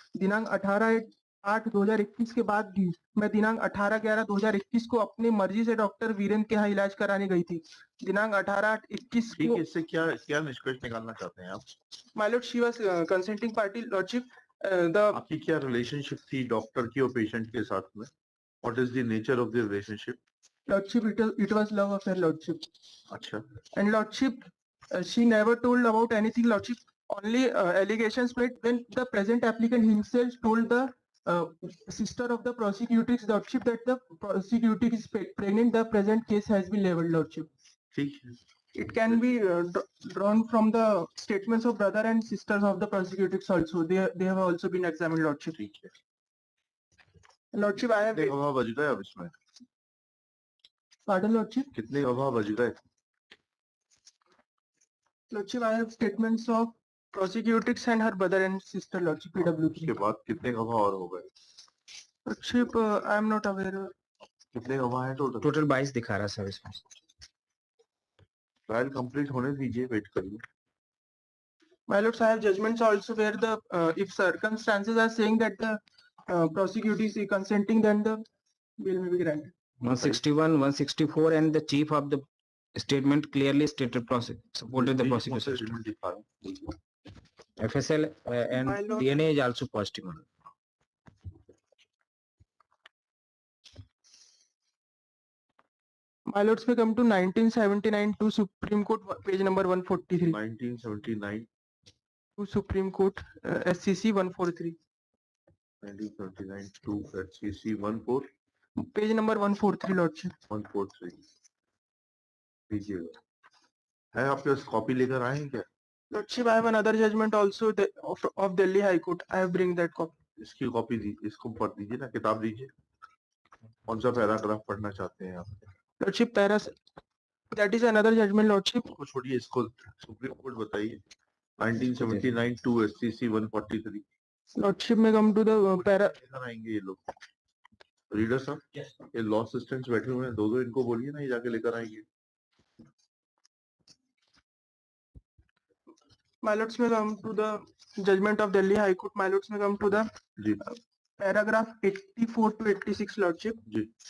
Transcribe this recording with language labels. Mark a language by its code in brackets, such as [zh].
[hi] दिनांक 18/8/2021 के बाद भी मैं दिनांक 18/11/2021 को अपनी मर्जी से डॉक्टर वीरेन के यहाँ इलाज कराने गई थी। दिनांक 18/8/21 ठीक को है, इससे क्या निष्कर्ष निकालना चाहते हैं आप? [en] My lord, she was consenting party lordship. [hi] आपकी क्या रिलेशनशिप थी डॉक्टर की और पेशेंट के साथ में? [en] What is the nature of the relationship? Lordship, it was love affair lordship. [hi] अच्छा, [en] And lordship, she never told about anything lordship. Only allegations made when the present applicant himself told the sister of the prosecutrix lordship that the prosecutrix is pregnant. The present case has been labeled lordship. [hi] ठीक है। [en] It can be drawn from the statements of brother and sisters of the prosecutrix also. They have also been examined lordship. [hi] ठीक है। [en] Lordship, I have [hi] कितने गवाह बच गए अब इसमें? [en] pardon lordship. [hi] कितने गवाह बच गए? [en] Lordship, I have statements of prosecutrix and her brother and sister lordship PW. [hi] उसके बाद कितने गवाह और हो गए? [en] Lordship, I am not aware. [hi] कितने गवाह हैं टोटल? टोटल 22 दिखा रहा है सर इसमें। ट्रायल कंप्लीट होने दीजिए, वेट करिए। [en] My lords, I have judgments also where the if circumstances are saying that the prosecutor is consenting, then the bail may be granted. 161, 164 and the chief of the statement clearly stated supported the prosecution. [hi] Statement दिखा रहा हूं। [en] FSL and My lord. DNA is also positive. My lords, we come to 1979 to Supreme Court, page number 143. 1979 To Supreme Court, SCC 143. 1979 to HCC 14 Page number 143, Lordship. [hi] 143 लीजिएगा है आपके पास copy लेकर आए हैं क्या [en] Lordship, I have another judgment also of Delhi High Court. I have bring that copy. [hi] इसकी copy दी इसको पढ़ दीजिए ना किताब दीजिए कौन सा पैराग्राफ पढ़ना चाहते हैं आप [en] Lordship, that is another judgment, Lordship. [hi] इसको छोड़िए इसको सुप्रीम कोर्ट बताइए 1979 to SCC 143 [en] Lordship may come to the para. [hi] लेकर आएंगे ये लोग रीडर साहब ये लॉ असिस्टेंट्स बैठे हुए हैं दो इनको बोलिए ना ये जाके लेकर आएंगे [en] My lords may come to the judgment of Delhi High Court. My lords may come to the [hi] ji [en] paragraph 84 to 86, Lordship. [hi] Ji